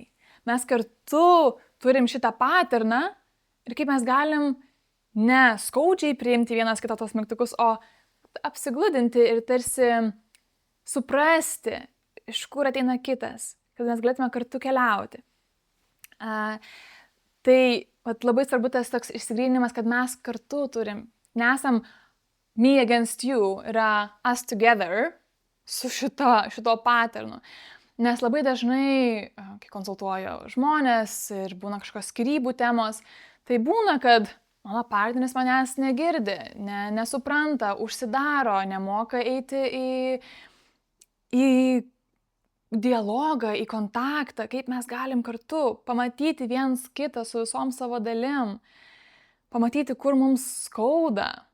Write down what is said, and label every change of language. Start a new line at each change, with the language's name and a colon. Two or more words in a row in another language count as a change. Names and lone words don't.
Lithuanian: Mes kartu turim šitą paterną ir kaip mes galim ne skaudžiai priimti vienas kitą tos mygtukus, o apsigludinti ir tarsi suprasti, iš kur ateina kitas, kad mes galėtume kartu keliauti. Tai labai svarbu tas toks išsigryninimas, kad mes kartu turim, nesam
English: me against you,
Lithuanian: yra
English: us together
Lithuanian: su šito paternu. Nes labai dažnai, kai konsultuoju žmonės ir būna kažkokios skyrybų temos, tai būna, kad mano partneris manęs negirdi, nesupranta, užsidaro, nemoka eiti į dialogą, į kontaktą, kaip mes galim kartu pamatyti viens kitą su visom savo dalim, pamatyti, kur mums skauda.